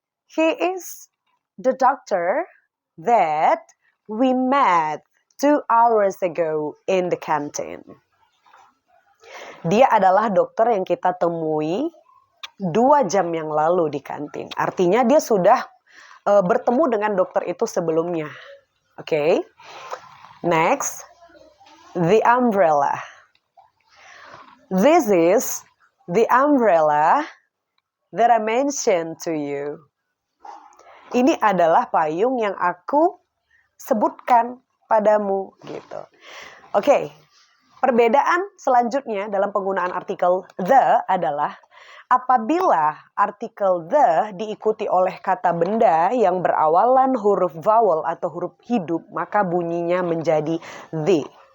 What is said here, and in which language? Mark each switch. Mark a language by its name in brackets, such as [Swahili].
[English] He is the doctor that we met 2 hours ago in the canteen. [Indonesian] Dia adalah dokter yang kita temui 2 jam yang lalu di kantin. Artinya dia sudah bertemu dengan dokter itu sebelumnya. [English] Okay. Next, the umbrella. This is the umbrella that I mentioned to you. [Indonesian] Ini adalah payung yang aku sebutkan padamu gitu. Oke, perbedaan selanjutnya dalam penggunaan artikel the adalah apabila artikel the diikuti oleh kata benda yang berawalan huruf vowel atau huruf hidup, maka bunyinya menjadi the.